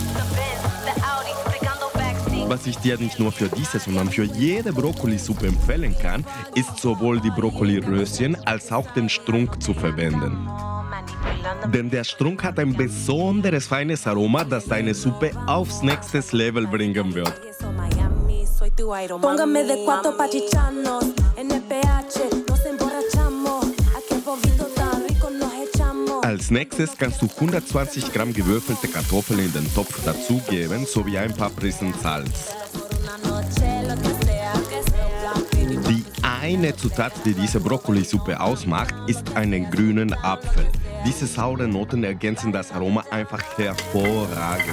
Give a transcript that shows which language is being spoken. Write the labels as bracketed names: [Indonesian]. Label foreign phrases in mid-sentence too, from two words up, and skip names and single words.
[German] Was ich dir nicht nur für diese, sondern für jede Brokkolisuppe empfehlen kann, ist sowohl die Brokkoliröschen als auch den Strunk zu verwenden. Denn der Strunk hat ein besonderes feines Aroma, das deine Suppe aufs nächste Level bringen wird. [Spanish] Póngame de cuatro pa' chicharnos. En el PH nos emborrachamos. A que bobito tan rico nos echamos. [German] Als nächstes kannst du 120 Gramm gewürfelte Kartoffeln in den Topf dazugeben, sowie ein paar Prisen Salz. Die eine Zutat, die diese Brokkolisuppe ausmacht, ist einen grünen Apfel. Diese sauren Noten ergänzen das Aroma einfach hervorragend.